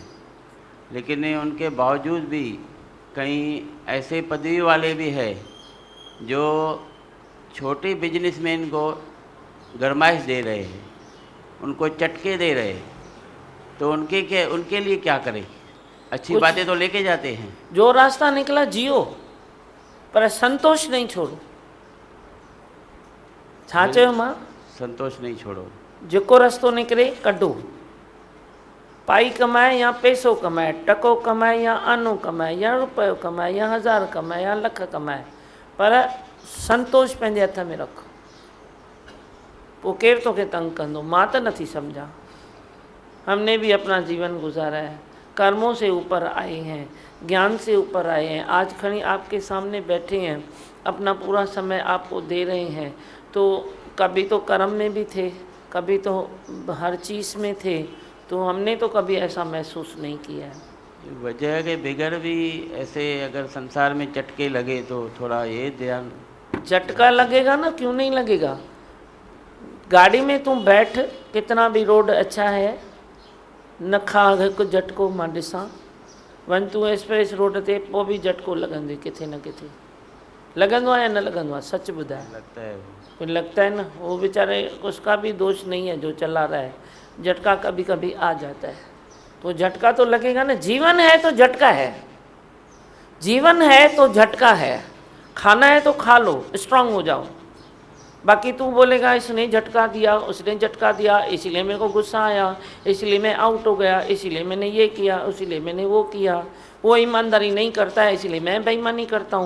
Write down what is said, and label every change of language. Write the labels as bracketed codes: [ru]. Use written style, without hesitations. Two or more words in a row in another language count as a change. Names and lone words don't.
[hi] लेकिन उनके बावजूद भी कई ऐसे पदवी वाले भी हैं जो छोटे बिजनेसमैन को गरमाइश दे रहे हैं, उनको चटके दे रहे हैं। तो उनके लिए क्या करें? अच्छी बातें तो लेके जाते हैं। जो रास्ता निकला जियो, पर संतोष नहीं छोड़ो। [sd] छा चयो मां? [hi] संतोष नहीं छोड़ो। [sd] जेको रस्तो निकिरे कढो, पाई कमाए या पैसो कमाए, टको कमाए या आनो कमाए या रुपयो कमाए या 1000 कमाए या लख कमाए, पर संतोष पंहिंजे हथ में रखो। पोइ केरु तोखे तंग कंदो? मां त नथी सम्झा। [hi] हमने भी अपना जीवन गुजारा है, कर्मों से ऊपर आए हैं, ज्ञान से ऊपर आए हैं। आज खड़ी आपके सामने बैठे हैं, अपना पूरा समय आपको दे रहे हैं। तो कभी तो कर्म में भी थे, कभी तो हर चीज़ में थे, तो हमने तो कभी ऐसा महसूस नहीं किया है। वजह के बगैर भी ऐसे अगर संसार में चटके लगे तो थोड़ा ये ध्यान। झटका लगेगा ना, क्यों नहीं लगेगा? गाड़ी में तुम बैठ, कितना भी रोड अच्छा है, [sd] न खा हिकु झटको मां ॾिसां। वन तू एक्सप्रेस रोड ते, पोइ भी झटको लॻंदे किथे न किथे। लगंदो है या न लगंदो है? सच बुधाए। [hi] लगता है। कुछ लगता है ना, वो बेचारे उसका भी दोष नहीं है जो चला रहा है, झटका कभी कभी आ जाता है, तो झटका तो लगेगा ना। जीवन है तो झटका है, जीवन है तो झटका है। खाना है तो खा लो, स्ट्रांग हो जाओ। बाकी तू बोलेगा इसने झटका दिया, उसने झटका दिया, इसीलिए मेरे को गुस्सा आया, इसलिए मैं आउट हो गया, इसीलिए मैंने ये किया, इसीलिए मैंने वो किया, वो ईमानदारी नहीं करता है इसलिए मैं बेईमानी करता हूँ।